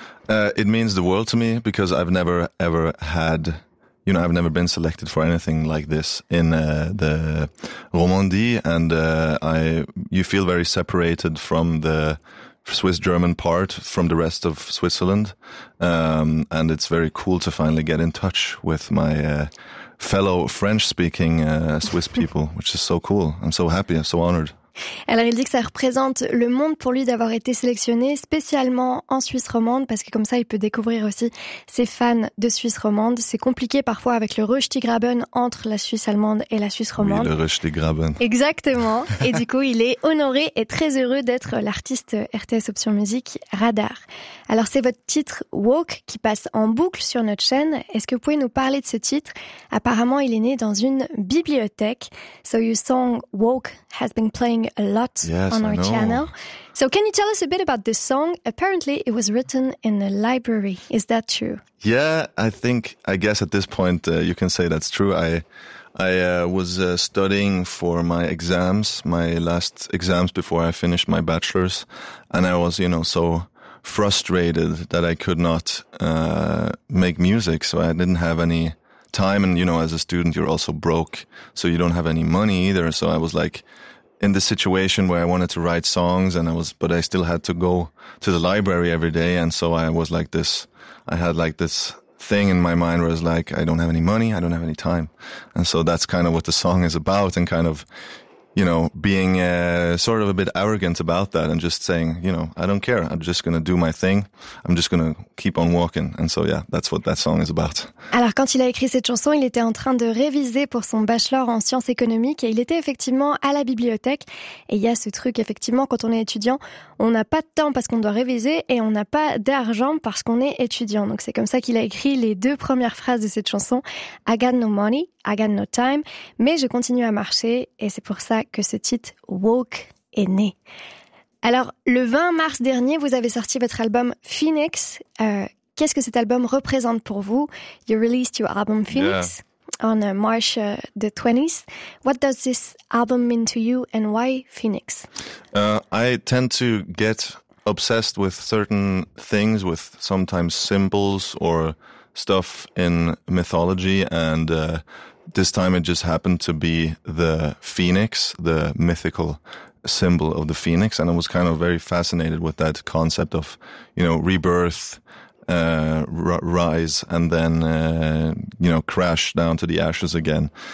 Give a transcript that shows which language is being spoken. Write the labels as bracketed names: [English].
[English] It means the world to me because I've never ever had, you know, I've never been selected for anything like this in the Romandie, and you feel very separated from the Swiss-German part, from the rest of Switzerland, and it's very cool to finally get in touch with my fellow French-speaking Swiss people, which is so cool. I'm so happy, I'm so honored. [French] Alors il dit que ça représente le monde pour lui d'avoir été sélectionné spécialement en Suisse romande, parce que comme ça il peut découvrir aussi ses fans de Suisse romande. C'est compliqué parfois avec le Rüschtigraben entre la Suisse allemande et la Suisse romande. Oui, le Rüschtigraben. Exactement. Et du coup il est honoré et très heureux d'être l'artiste RTS Option Musique Radar. Alors c'est votre titre Walk qui passe en boucle sur notre chaîne. Est-ce que vous pouvez nous parler de ce titre? Apparemment il est né dans une bibliothèque. [English] So your song Walk has been played a lot yes, on our channel. So can you tell us a bit about this song? Apparently it was written in the library. Is that true? Yeah, I guess at this point you can say that's true. I was studying for my exams, my last exams before I finished my bachelor's, and I was, you know, so frustrated that I could not make music, so I didn't have any time, and you know, as a student you're also broke, so you don't have any money either. So I was like in the situation where I wanted to write songs, and but I still had to go to the library every day. And so I was like this, I had like this thing in my mind where it's like, I don't have any money, I don't have any time. And so that's kind of what the song is about, and kind of, you know, being sort of a bit arrogant about that and just saying, you know, I don't care, I'm just going to do my thing, I'm just going to keep on walking. And so, yeah, that's what that song is about. [French] Alors, quand il a écrit cette chanson, il était en train de réviser pour son bachelor en sciences économiques et il était effectivement à la bibliothèque. Et il y a ce truc, effectivement, quand on est étudiant, on n'a pas de temps parce qu'on doit réviser et on n'a pas d'argent parce qu'on est étudiant. Donc, c'est comme ça qu'il a écrit les deux premières phrases de cette chanson. [English] I got no money, I got no time, [French] mais je continue à marcher, et c'est pour ça que ce titre Walk est né. Alors, le 20 mars dernier, vous avez sorti votre album Phoenix. Qu'est-ce que cet album représente pour vous? [English] You released your album Phoenix on March the 20th. What does this album mean to you and why Phoenix? I tend to get obsessed with certain things, with sometimes symbols or stuff in mythology, and this time it just happened to be the phoenix, the mythical symbol of the phoenix, and I was kind of very fascinated with that concept of, you know, rebirth, rise, and then you know, crash down to the ashes again.